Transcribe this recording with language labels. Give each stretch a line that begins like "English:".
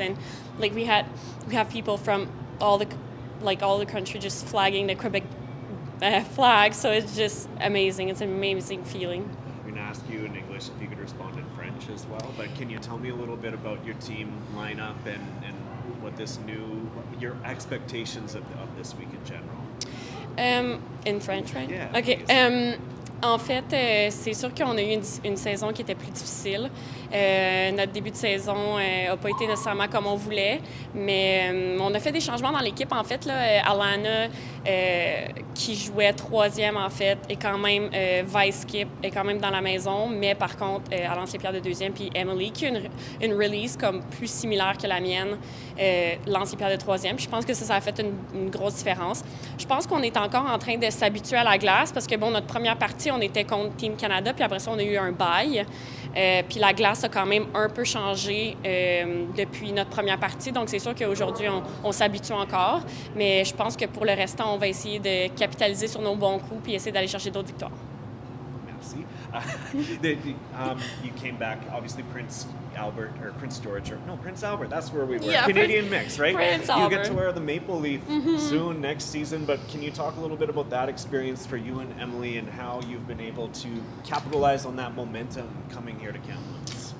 English: And we have people from all the country just flagging the Quebec flag, so it's just amazing. It's an amazing feeling. I'm going to ask you in English if you could respond in French as well, but can you tell me a little bit about your team lineup and what your expectations of this week in general? In French, right? Yeah. Okay.
French: En fait, c'est sûr qu'on a eu une saison qui était plus difficile. Notre début de saison n'a pas été nécessairement comme on voulait, mais on a fait des changements dans l'équipe. En fait, Alana, qui jouait troisième, en fait, est quand même vice-skip, est quand même dans la maison, mais par contre, elle lance les pierres de deuxième. Puis Emily, qui a une release comme plus similaire que la mienne, lance les pierres de troisième. Puis je pense que ça a fait une grosse différence. Je pense qu'on est encore en train de s'habituer à la glace parce que, notre première partie, on était contre Team Canada, puis après ça, on a eu un bye. Puis la glace a quand même un peu changé depuis notre première partie. Donc, c'est sûr qu'aujourd'hui, on s'habitue encore. Mais je pense que pour le restant, on va essayer de capitaliser sur nos bons coups puis essayer d'aller chercher d'autres victoires. Merci.
English: You came back, obviously, Prince Albert, that's where we were. Yeah, Canadian mix, right? Prince you Albert. get to wear the maple leaf soon next season, but can you talk a little bit about that experience for you and Emily and how you've been able to capitalize on that momentum coming here to Kamloops?